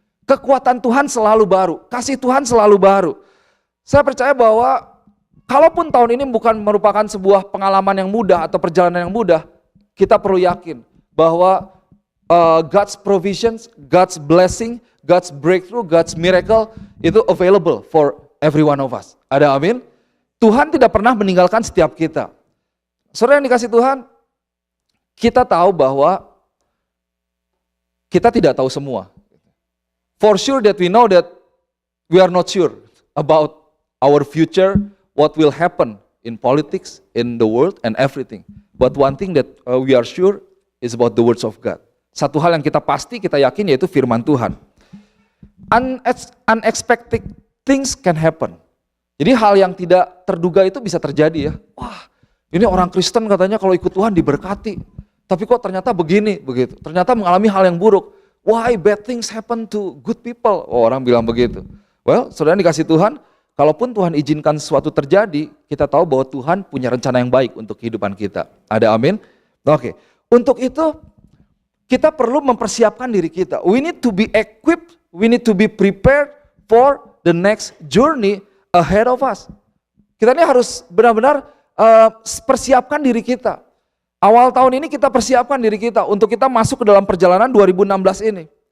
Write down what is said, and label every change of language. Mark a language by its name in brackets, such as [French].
[Indonesian] Kekuatan Tuhan selalu baru, kasih Tuhan selalu baru. Saya percaya bahwa kalaupun tahun ini bukan merupakan sebuah pengalaman yang mudah atau perjalanan yang mudah, kita perlu yakin bahwa [English] God's provisions, God's blessing, God's breakthrough, God's miracle [Indonesian] itu [English] available for every one of us. [Indonesian] Ada amin? Tuhan tidak pernah meninggalkan setiap kita. Saudara yang dikasih Tuhan, kita tahu bahwa kita tidak tahu semua. [English] For sure that we know that we are not sure about our future, what will happen in politics, in the world and everything. But one thing that we are sure is about the words of God. [Indonesian] Satu hal yang kita pasti, kita yakin yaitu firman Tuhan. [English] Unexpected things can happen. [Indonesian] Jadi hal yang tidak terduga itu bisa terjadi ya. Wah, ini orang Kristen katanya kalau ikut Tuhan diberkati. Tapi kok ternyata begini, begitu. Ternyata mengalami hal yang buruk. [English] Why bad things happen to good people? [Indonesian] Oh, orang bilang begitu. Well, saudara dikasih Tuhan, kalaupun Tuhan izinkan sesuatu terjadi, kita tahu bahwa Tuhan punya rencana yang baik untuk kehidupan kita. Ada amin? Oke, untuk itu kita perlu mempersiapkan diri kita. [English] We need to be equipped, we need to be prepared for the next journey ahead of us. [Indonesian] Kita ini harus benar-benar persiapkan diri kita. Awal tahun ini kita persiapkan diri kita untuk kita masuk ke dalam perjalanan 2016 ini.